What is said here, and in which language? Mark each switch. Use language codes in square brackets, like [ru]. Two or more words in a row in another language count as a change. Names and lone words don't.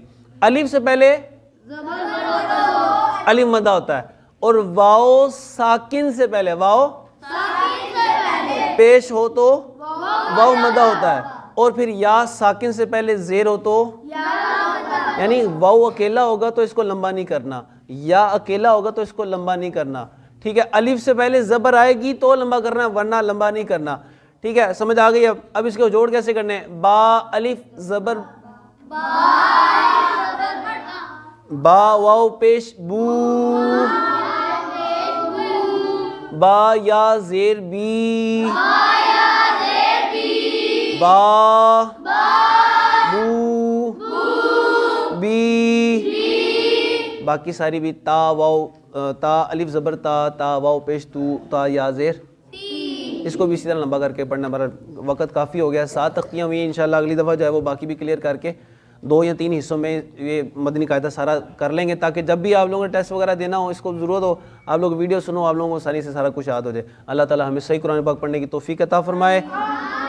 [ur] الف سے پہلے الف مدہ ہوتا ہے, اور واو ساکن سے پہلے, واو پیش ہو تو واو مدہ ہوتا ہے, اور پھر یا ساکن سے پہلے زیر ہو تو, یعنی واو اکیلا ہوگا تو اس کو لمبا نہیں کرنا, یا اکیلا ہوگا تو اس کو لمبا نہیں کرنا. ٹھیک ہے, الف سے پہلے زبر آئے گی تو لمبا کرنا, ورنہ لمبا نہیں کرنا. ٹھیک ہے, سمجھ آ گئی. اب اس کو جوڑ کیسے کرنے, با الف زبر, با واو پیش بو, با یا زیر بی, با بو بی. باقی ساری بھی تا واو, تا الف زبر تا, تا واو پیش تو, تا یا زیر. اس کو بھی اسی طرح لمبا کر کے پڑھنا. ہمارا وقت کافی ہو گیا, 7 تختیاں ہوئی ہیں. انشاءاللہ اگلی دفعہ جو ہے وہ باقی بھی کلیئر کر کے 2 یا 3 حصوں میں یہ مدنی قاعدہ سارا کر لیں گے, تاکہ جب بھی آپ لوگوں نے ٹیسٹ وغیرہ دینا ہو, اس کو ضرورت ہو, آپ لوگ ویڈیو سنو, آپ لوگوں کو آسانی سے سارا کچھ یاد ہو جائے. اللہ تعالی ہمیں صحیح قرآن پاک پڑھنے کی توفیق عطا فرمائے.